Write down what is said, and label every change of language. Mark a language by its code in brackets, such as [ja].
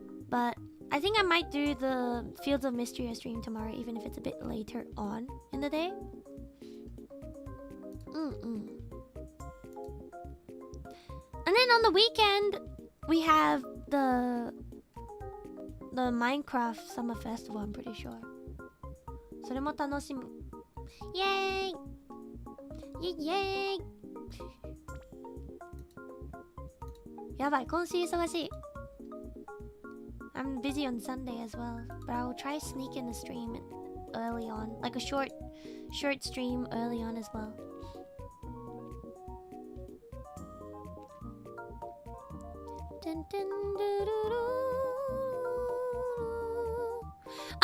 [en] But I think I might do the Fields of Mystery stream tomorrow, even if it's a bit later on in the day. And then on the weekend, we have the Minecraft Summer Festival, I'm pretty sure. [ja] それも楽しみ。イエーイイエイイエーイやばい、今週忙しい。 [en] I'm busy on Sunday as well, but I will try sneak in the stream early on, like a short stream early on as well. Dun, dun, doo, doo, doo.